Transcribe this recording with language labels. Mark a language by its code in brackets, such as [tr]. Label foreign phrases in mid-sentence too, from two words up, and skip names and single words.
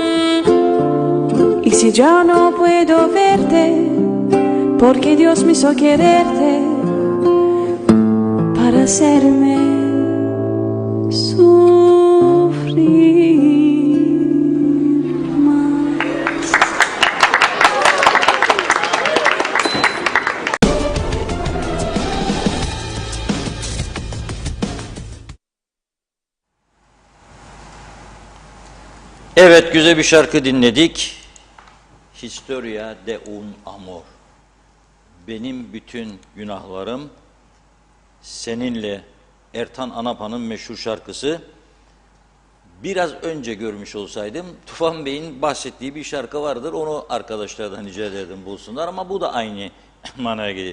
[es] Y si ya no puedo verte, porque Dios me hizo quererte para hacerme sufrir más. [tr] Evet, güzel bir şarkı dinledik. Historia de un amor. Benim bütün günahlarım seninle. Ertan Anapa'nın meşhur şarkısı. Biraz önce görmüş olsaydım Tufan Bey'in bahsettiği bir şarkı vardır. Onu arkadaşlardan rica ederdim bulsunlar ama bu da aynı manaya geliyor.